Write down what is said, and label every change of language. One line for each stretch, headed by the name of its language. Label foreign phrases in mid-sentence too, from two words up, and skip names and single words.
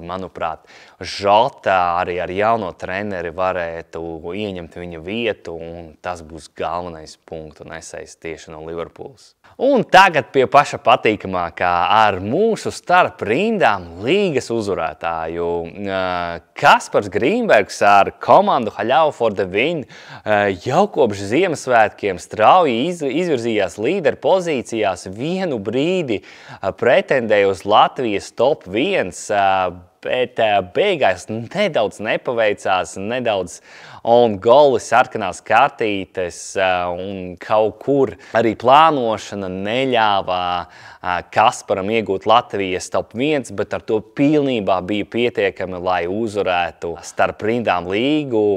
Latvian: Manuprāt, Žota arī ar jauno treneri varētu ieņemt viņa vietu, un tas būs galvenais punktu nesējs tieši no Liverpools. Un tagad pie paša patīkamākā ar mūsu starp rindām līgas uzvarētāju. Kaspars Grīnbergs ar komandu Haļau for the Win jau kopš Ziemassvētkiem strauji izvirzījās līderu pozīcijās, vienu brīdi pretendēja uz Latvijas top 1, bet beigās nedaudz nepaveicās, nedaudz on-goli sarkanās kartītes, un kaut kur arī plānošana neļāva Kasparam iegūt Latvijas top 1, bet ar to pilnībā bija pietiekami, lai uzvarētu starp rindām līgu.